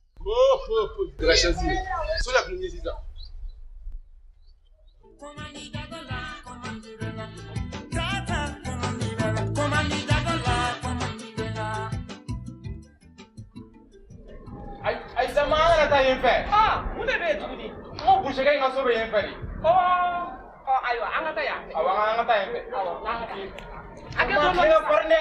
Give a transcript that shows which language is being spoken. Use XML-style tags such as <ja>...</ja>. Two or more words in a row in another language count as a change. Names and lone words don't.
<es>Gracias. Soy la primera.</es> <bm>Ay zamana na ta yin fɛ. Mun de bɛ yen tuguni? N ko boucher kɛ in ka so bɛ yen fɛ de. Ayiwa an ka taa yan fɛ. Awɔ an ka taa yen fɛ. Awɔ n'an ka taa yen fɛ. A kɛ Ma dɔɔnin tile dɔɔnin farin dɛ.</bm>